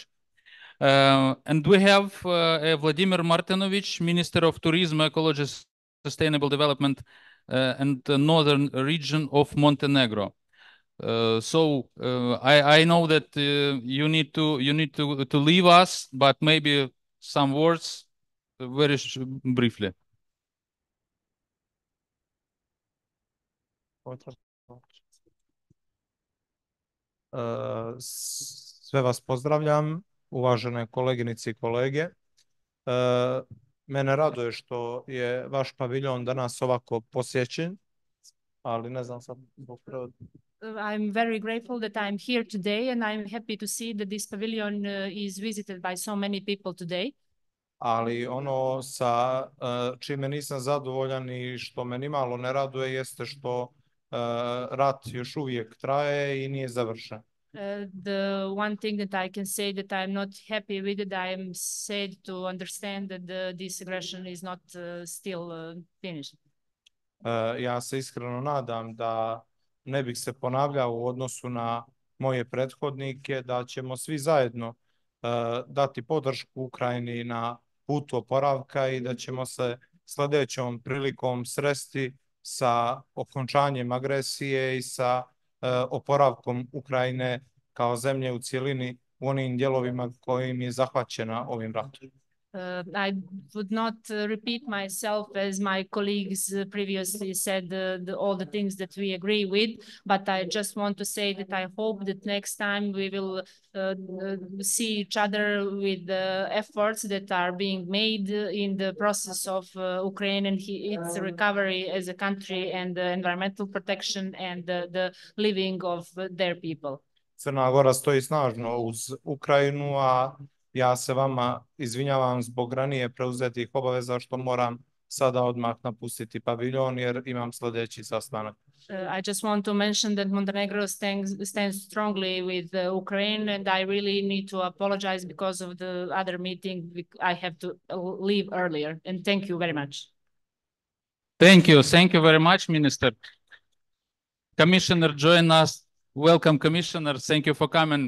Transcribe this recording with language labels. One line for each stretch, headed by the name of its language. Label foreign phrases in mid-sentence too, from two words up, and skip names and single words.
English: And we have Vladimir Martinovich, Minister of Tourism, Ecology, Sustainable Development, and the Northern Region of Montenegro. I know that you need to leave us, but maybe some words very briefly.
Serbian: Sve vas pozdravljam, uvažene koleginice i kolege. Mene raduje što je vaš paviljon danas ovako posjećen, ali ne znam sad zbog prevoda.
English: I'm very grateful that I'm here today, and I'm happy to see that this pavilion is visited by so many people today.
Serbian: Ali ono sa čime nisam zadovoljan i što me nimalo ne raduje jeste što rat još uvijek traje i nije završen.
English: The one thing that I can say that I'm not happy with it, I am sad to understand that this aggression is not still finished.
Serbian: Ja se iskreno nadam da ne bih se ponavljao u odnosu na moje prethodnike, da ćemo svi zajedno dati podršku Ukrajini na putu oporavka i da ćemo se sljedećom prilikom sresti sa okončanjem agresije i sa oporavkom Ukrajine kao zemlje u cjelini u onim dijelovima kojim je zahvaćena ovim ratom.
English: I would not repeat myself as my colleagues previously said all the things that we agree with, but I just want to say that I hope that next time we will see each other with the efforts that are being made in the process of Ukraine and its recovery as a country and the environmental protection and the living of their people.
Serbian: Crna Gora stoji snažno uz Ukrajinu, a ja se vama izvinjavam zbog ranije preuzetih obaveza što moram sada odmah napustiti paviljon jer imam sljedeći sastanak.
English: I just want to mention that Montenegro stands strongly with Ukraine, and I really need to apologize because of the other meeting. I have to leave earlier, and thank you very much. Thank you very much, Minister. Commissioner, join us. Welcome, Commissioner. Thank you for coming.